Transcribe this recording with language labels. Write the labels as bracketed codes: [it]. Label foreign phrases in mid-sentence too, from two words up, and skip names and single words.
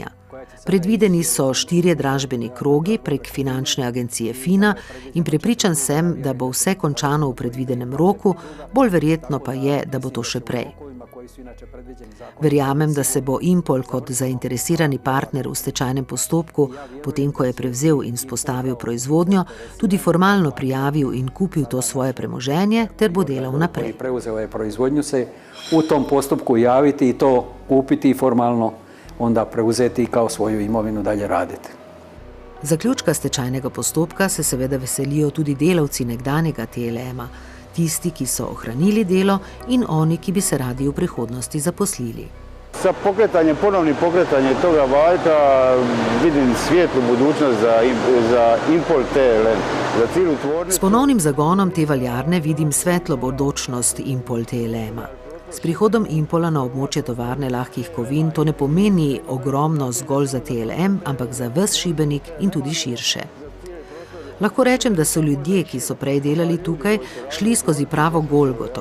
[sl] Predvideni so 4 dražbeni krogi prek finančne agencije FINA in prepričan sem, da bo vse končano v predvidenem roku, bolj verjetno pa je, da bo to še prej. Verjamem, da se bo Impol kot zainteresirani partner v stečajnem postopku, potem ko je prevzel in vzpostavil proizvodnjo, tudi formalno prijavil in kupil to svoje premoženje ter bo delal naprej. [hr] Prevzel je proizvodnju, se u tom postupku javiti i to kupiti formalno, onda preuzeti kao svoju imovinu dalje raditi. [sl] Zaključka stečajnega postopka se seveda veselijo tudi delavci nekdanjega TLM-a, tisti, ki so ohranili delo in oni, ki bi se radi v prihodnosti zaposlili. [hr] Sa ponovnim pokretanjem toga valjka vidim svijetlu budućnost za Impol TLM, za cijelu tvornicu. [sl] S ponovnim zagonom te valjarne vidim svetlo bodočnost Impol TLM-a. S prihodom Impola na območje tovarne lahkih kovin to ne pomeni ogromno zgolj za TLM, ampak za ves Šibenik in tudi širše. Lahko rečem, da so ljudje, ki so prej delali tukaj, šli skozi pravo Golgoto.